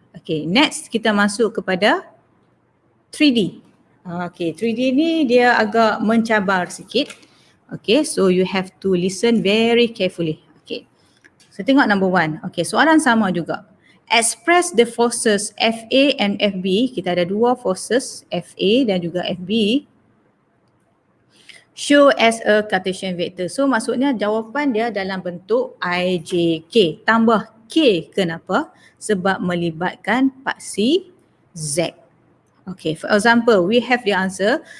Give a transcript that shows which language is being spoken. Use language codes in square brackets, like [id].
[ms] Okay, next kita masuk kepada 3D. Okay, 3D ni dia agak mencabar sikit. [en] Okay, so you have to listen very carefully. [ms] Okay, so tengok number 1. Okay, soalan sama juga. [en] Express the forces FA and FB. [ms] Kita ada dua forces, FA dan juga FB. [en] Show as a Cartesian vector. [ms] So maksudnya jawapan dia dalam bentuk IJK. Tambah K. Kenapa? Sebab melibatkan paksi Z. [en] Okay, for example, we have the answer.